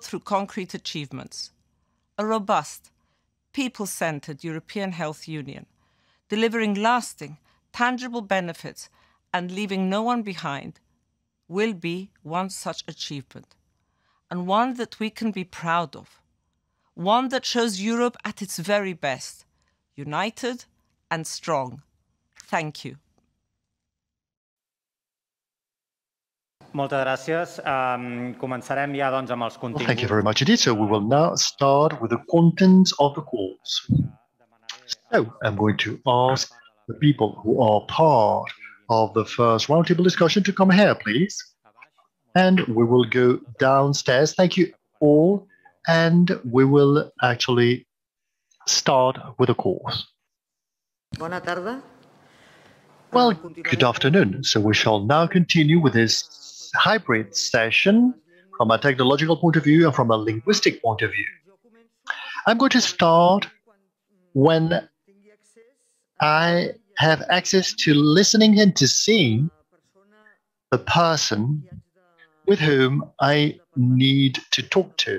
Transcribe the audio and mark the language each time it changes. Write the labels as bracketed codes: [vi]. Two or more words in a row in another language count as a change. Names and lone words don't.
[en] through concrete achievements, a robust, people-centered European health union, delivering lasting, tangible benefits and leaving no one behind, will be one such achievement, and one that we can be proud of, one that shows Europe at its very best, united and strong. Thank you. [ca] Moltes gràcies. Començarem ja doncs amb els continguts. [en] Thank you very much indeed. So we will now start with the contents of the course. So I'm going to ask the people who are part of the first roundtable discussion to come here, please. And we will go downstairs. Thank you all. And we will actually start with the course. [ca] Bona tarda. [en] Well, good afternoon. So we shall now continue with this hybrid session from a technological point of view and from a linguistic point of view. I'm going to start when I have access to listening and to seeing the person with whom I need to talk to.